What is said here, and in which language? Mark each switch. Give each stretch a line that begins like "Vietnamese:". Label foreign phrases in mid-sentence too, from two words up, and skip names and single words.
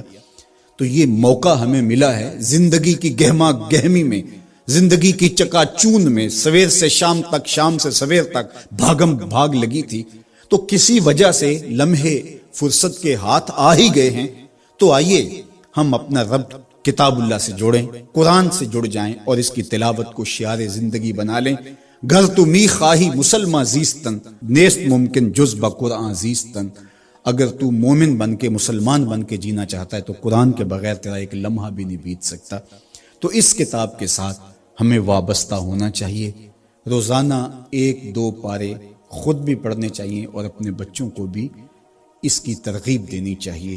Urdu: تو یہ موقع ہمیں ملا ہے زندگی کی گہما گہمی میں، زندگی کی چکا چون میں، سویر سے شام تک، شام سے سویر تک بھاگم بھاگ لگی تھی، تو کسی وجہ سے لمحے فرصت کے ہاتھ آ ہی گئے ہیں، تو آئیے ہم اپنا رب کتاب اللہ سے جوڑیں، قرآن سے جڑ جائیں اور اس کی تلاوت کو شعار زندگی بنا لیں۔
Persian: گر تو می خواہی مسلمان زیستن، نیست ممکن جز بقرآن زیستن۔
Urdu: اگر تو مومن بن کے، مسلمان بن کے جینا چاہتا ہے تو قرآن کے بغیر تیرا ایک لمحہ بھی نہیں بیت سکتا۔ تو اس کتاب کے ساتھ ہمیں وابستہ ہونا چاہیے، روزانہ 1-2 پارے خود بھی پڑھنے چاہیے اور اپنے بچوں کو بھی اس کی ترغیب دینی چاہیے۔